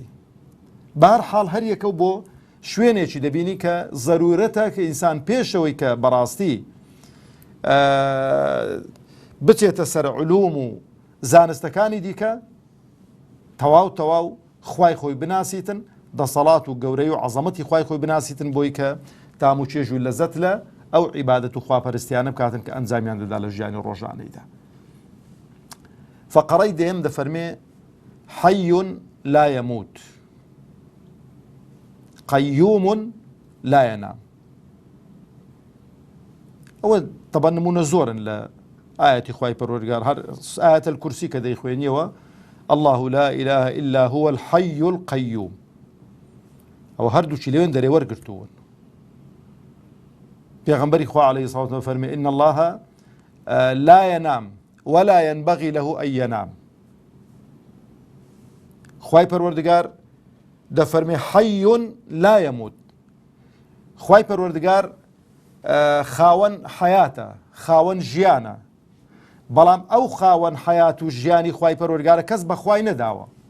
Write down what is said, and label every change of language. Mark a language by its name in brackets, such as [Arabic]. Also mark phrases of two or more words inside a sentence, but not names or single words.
[Central Kurdish] بەهەرحاڵ هەر یەکە بۆ شوێنێکی دەبینی کە زەرورەتە کە ئینسان پێشەوەی کە بەڕاستی بچێتە سەر علوم و زانستەکانی دیکە، تەواو خوای خۆی بناسیتن، دەسەڵات و گەورەی و عەزەمەتی خوای خۆی بناسیتن، بۆی کە تام و چێژ و لەزەت لە ئەو عیبادەت و خواپەرستیانە بکاتن کە ئەنجامیان دەدا لە ژیانی ڕۆژانەیدا. فەقەڕەی دێم دەفەرمێ [Arabic] حەی لا يموت قەیوم لا ينام. [Central Kurdish] ئەوە طبعا نمونە زۆرن لە ئاەتی خوای پەروەردگار، هەر ئاەتە الکورسی کە دەیخوێنیەوە [Arabic] الله لا إله إلا هو الحي القيوم، [Central Kurdish] ئەوە هەردووچی لێوێن دەرێ وەرگرتوون. پێغەمبەری خوا عەلەیهی سڵاوات وسەلام فەرمێ [Arabic] إن الله لا ينام ولا ينبغي له أن ينام. [Central Kurdish] خوای پەروەردگار دەفەرمێ [Arabic] حەی لا يموت. [Central Kurdish] خوای پەروەردگار خاوەن حەیاتە، خاوەن ژیانە، بەڵام ئەو خاوەن حەیات و ژیانی خوای پەروەردگارە کەس بە خوای نەداوە.